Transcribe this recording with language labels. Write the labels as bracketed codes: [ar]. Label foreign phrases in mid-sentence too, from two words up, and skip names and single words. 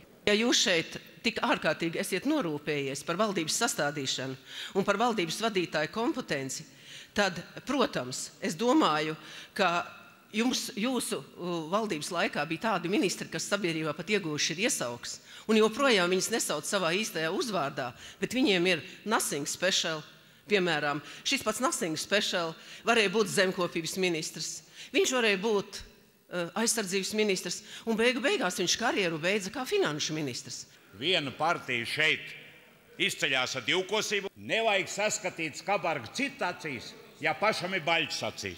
[lv] Ja jūs šeit tik ārkārtīgi esiet norūpējies par valdības sastādīšanu un par valdības vadītāju kompetenci, tad, protams, es domāju, ka jūsu valdības laikā bija tādi ministri, kas sabiedrībā pat iegūši ir iesaugs, un joprojām viņus nesauc savā īstajā uzvārdā, bet viņiem ir [en] nothing special. [lv] Piemēram, šis pats [en] nothing special [lv] varēja būt zemkopības ministrs, viņš varēja būt aizsardzības ministrs, un beigās viņš karjeru beidza kā finanšu ministrs. Viena partija šeit izceļās ar divkosību. Nevajag saskatīt skabargu citu acīs, ja pašam ir baļķis acīs.